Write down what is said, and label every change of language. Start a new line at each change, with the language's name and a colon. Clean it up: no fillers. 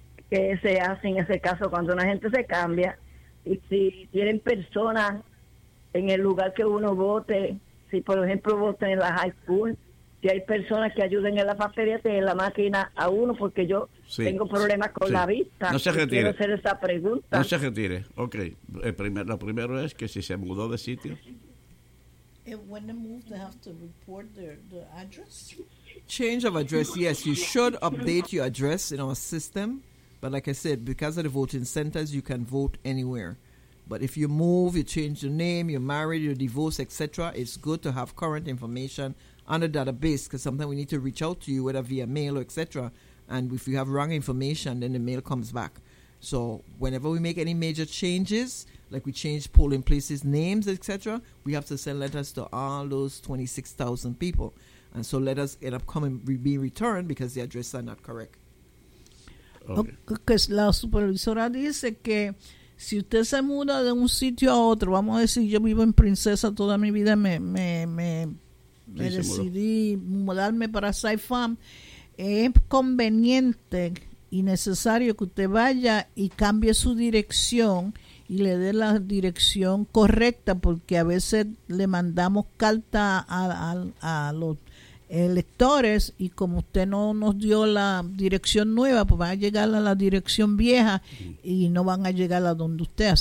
Spanish: ¿Qué se hace en ese caso cuando una gente se cambia? Y si tienen personas en el lugar que uno vote, si por ejemplo voten en la high school, si hay personas que ayuden en la papelería, en la máquina a uno, porque yo tengo problemas con la vista. No se retire. Quiero hacer esa pregunta. No se retire. Ok. Lo primero es que si se mudó de sitio.
English: When they move, they have to report their address. Change of address, yes. You should update your address in our system. But like I said, because of the voting centers, you can vote anywhere. But if you move, you change your name, you're married, you're divorced, etc., it's good to have current information on the database, because sometimes we need to reach out to you, whether via mail or etc. And if you have wrong information, then the mail comes back. So whenever we make any major changes, like we change polling places, names, etc., we have to send letters to all those 26,000 people. And so letters end up coming, being returned because the addresses are not correct. Okay.
Spanish: La supervisora dice que si usted se muda de un sitio a otro, vamos a decir, yo vivo en Princesa toda mi vida, me decidí mudarme para Saipan, es conveniente y necesario que usted vaya y cambie su dirección y le dé la dirección correcta, porque a veces le mandamos carta a los electores, y como usted no nos dio la dirección nueva, pues van a llegar a la dirección vieja y no van a llegar a donde usted.